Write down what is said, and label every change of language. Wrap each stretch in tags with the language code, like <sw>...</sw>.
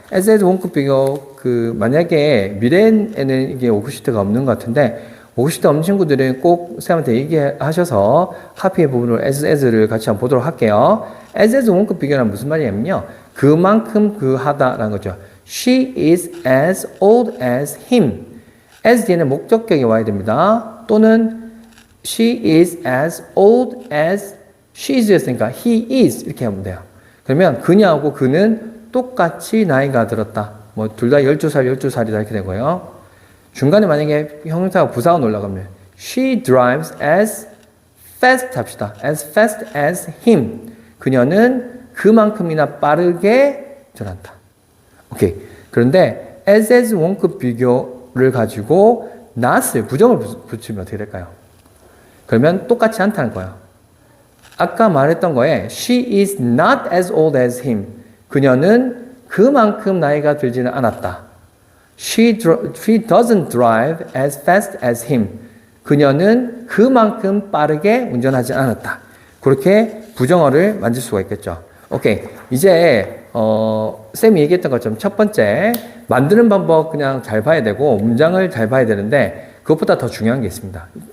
<ko>as 원급 비교 만약에 미래에는 이게 워크시트가 없는 것 같은데 워크시트 없는 친구들은 꼭 쌤한테 얘기하셔서 카피의 부분을 as를 같이 한번 보도록 할게요. as 원급 비교는 무슨 말이냐면요. 그만큼 하다라는 거죠.</ko> <en>She is as old as him.</en> <ko>as 뒤에는 목적격이 와야 됩니다.</ko> <en>또는 she is as old as she is였으니까 he is</en> <ko>이렇게 하면 돼요. 그러면 그녀하고 그는 똑같이 나이가 들었다. 둘 다 12살이다 이렇게 된 거예요. 중간에 만약에 형용사가 부사가 올라가면</ko> <en>she drives as fast</en> <ko>합시다.</ko> <en>as fast as him.</en> <ko>그녀는 그만큼이나 빠르게 전한다. 오케이. 그런데 as 원급 비교를 가지고 not을 부정을 붙이면 어떻게 될까요? 그러면 똑같지 않다는 거예요. 아까 말했던 거에</ko> <en>she is not as old as him.</en> <ko>그녀는 그만큼 나이가 들지는 않았다.</ko> <en>She doesn't drive as fast as him.</en> <ko>그녀는 그만큼 빠르게 운전하지 않았다. 그렇게 부정어를 만들 수가 있겠죠. 오케이. 이제 쌤이 얘기했던 것처럼 첫 번째 만드는 방법 그냥 잘 봐야 되고 문장을 잘 봐야 되는데 그것보다 더 중요한 게 있습니다.</ko>